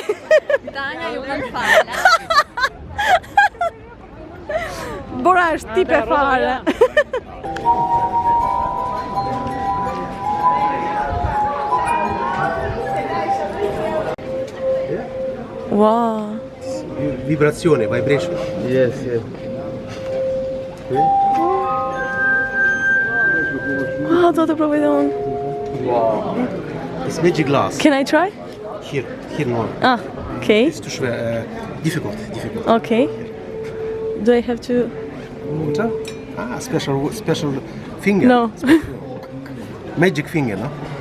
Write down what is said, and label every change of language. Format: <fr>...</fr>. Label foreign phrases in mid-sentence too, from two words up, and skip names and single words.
<sq>Tanja ju kanë fala. Bora është tipe fare.</sq> <en>Wow.</en> <it>Vibrazione,</it> <en>vibration. Yes.</en> <sq>Wow, do të provoj dhe unë.</sq> <en>Wow. It's magic glass. Can I try? Here no. Ah, okay. It's too difficult. Okay. Do I have to... Special finger. No. Magic finger, no?</en>